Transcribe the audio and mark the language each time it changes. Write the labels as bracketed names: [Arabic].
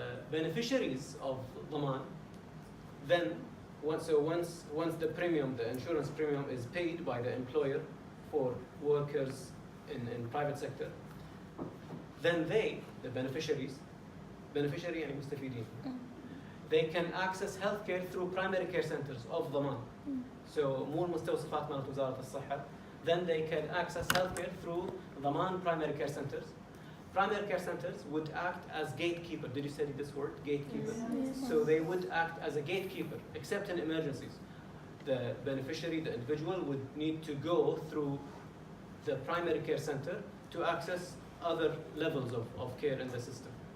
[English] Beneficiaries of Dhaman, then once the premium, the insurance premium is paid by the employer for workers in private sector, then they, the beneficiary and مستفيدين, they can access healthcare through primary care centers of Dhaman. [Arabic] So مو المستوصفات مالت وزارة الصحة. [English] Then they can access healthcare through Dhaman primary care centers. Primary care centers would act as gatekeeper. Did you study this word, gatekeeper? Yes. So they would act as a gatekeeper, except in emergencies. The beneficiary, the individual, would need to go through the primary care center to access other levels of care in the system.